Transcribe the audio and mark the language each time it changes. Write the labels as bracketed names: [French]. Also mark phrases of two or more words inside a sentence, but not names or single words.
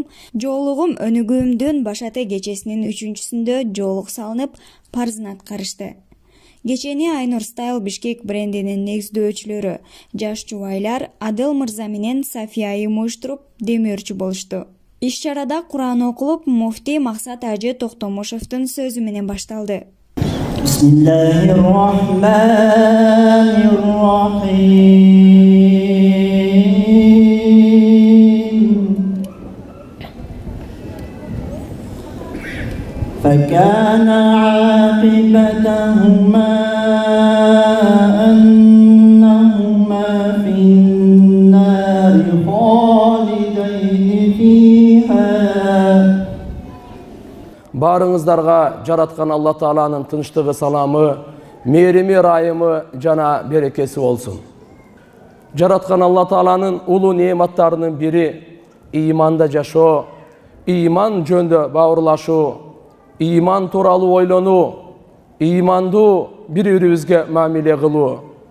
[Kyrgyz] Жоолугум өнүгүүмдүн башаты кечесинин 3-сүндө жоолук салынып, парзын аткарышты. Кечени Айнур Стайл Бишкек брендинин негиздөөчүлөрү жаш жубайлар Адыл Мырза менен Сафия айым уюштуруп демөөрчү болушту. Иш-чарада Кур'ан окулуп, муфтий Максат Ажы Токтомушевдун сөзү менен башталды. [Arabic] فكان عاقبتهما أنهما في النار خالدين فيها. [Kyrgyz] Барыңыздарга жараткан Алла Тааланын тынчтыгы, саламы, мээрими, райымы жана берекеси болсун. Жараткан Алла Тааланын улуу неаматтарынын бири ыйманда жашоо, ыйман жөнүндө бауырлашуу, ыйман тууралуу ойлонуу, ыймандуу бири-бирибизге мамиле кылуу.